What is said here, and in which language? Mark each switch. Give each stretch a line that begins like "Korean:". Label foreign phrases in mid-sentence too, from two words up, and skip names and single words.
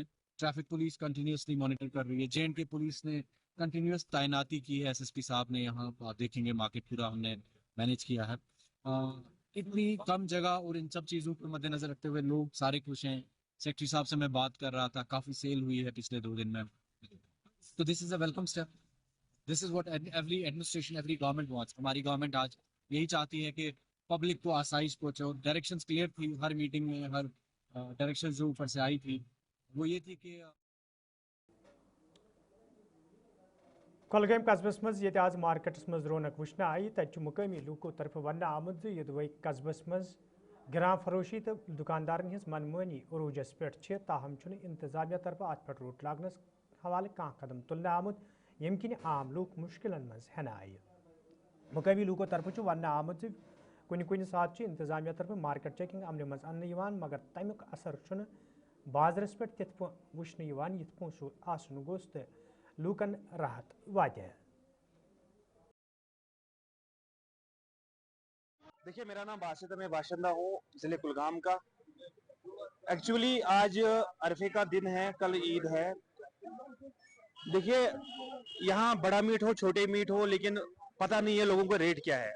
Hindi: ट्रैफिक पुलिस
English: continuously monitor
Hindi: कर रही है। J&K पुलिस ने कंटिन्यूस तैनाती की है। SSP साहब ने यहाँ आप देखेंगे मार्केट पूरा हमने मैनेज किया है। इतनी कम जगह और इन सब चीज़ों को मद्देनजर रखते हुए लोग सारे खुश हैं। सेक्रेटरी साहब से मैं बात कर रहा था, काफ़ी सेल हुई है पिछले 2 दिन में।
English: तो this is a welcome step. this is what every administration, every government wants.
Hindi: हमारी गवर्नमेंट आज यही चाहती है कि पब्लिक को आसाइश पहुँचे।
English: directions clear
Hindi: थी हर मीटिंग में, हर डायरेक्शन जो ऊपर से आई थी वो ये थी कि
Kashmiri: कोलगम कस्बस मज ये आज मार्केटस मज रौनक वुचन आई। तक मुकामी लूको तरफ वन आमुद ये कस्बस मज गिरां फरोशी तो दुकानदारन हज मनमानी अरूजस पे। ताहम इंतजामिया तरफ अत पे रोट लागनस हवाले कह कदम तुलने आमुद यम किन आम लूक मुश्किलन मज हेन आई। मुकामी लूको तरफ वन आमुद कुन सात इंतजामिया तरफ
English: market checking
Kashmiri: अमल मज अन्न, मगर तमुक असर बाजरस पे तिथ वुचन यथ पो सह आसन गोस तो लूकन राहत वात।
Hindi: देखिए, मेरा नाम बासित है, मैं बाशिंदा हूँ जिले कुलगाम का। एक्चुअली आज अरफे का दिन है, कल ईद है। देखिए, यहाँ बड़ा मीट हो, छोटे मीट हो, लेकिन पता नहीं है लोगों को रेट क्या है।